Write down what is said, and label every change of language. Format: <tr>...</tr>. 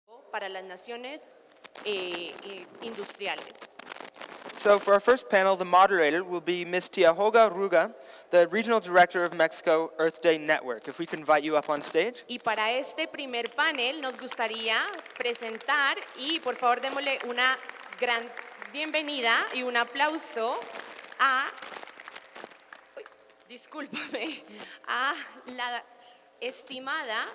<es>Para las naciones industriales.</es> <en>So for our first panel, the moderator will be Ms. Tiahoga Ruga, the Regional Director of Mexico Earth Day Network. If we could invite you up on stage.</en> <es>Y para este primer panel nos gustaría presentar y por favor démosle una gran bienvenida y un aplauso a, discúlpame, a la estimada</es>